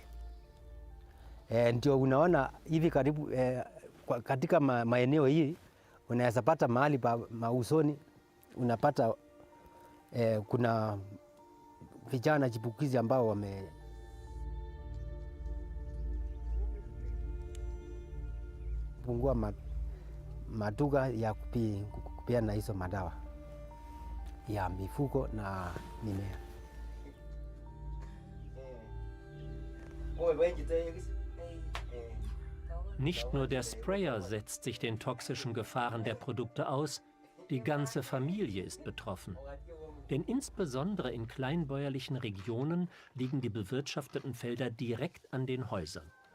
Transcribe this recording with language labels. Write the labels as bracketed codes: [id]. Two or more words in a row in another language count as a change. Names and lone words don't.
[sw] Ndio unaona hivi karibu katika maeneo hii unaweza pata mahali pa mausoni, unapata kuna vijana chipukizi ambao wamepungua maduka ya kupeana hizo madawa ya mifugo na mimea. [de] Nicht nur der Sprayer setzt sich den toxischen Gefahren der Produkte aus, die ganze Familie ist betroffen. Denn insbesondere in kleinbäuerlichen Regionen liegen die bewirtschafteten Felder direkt an den Häusern.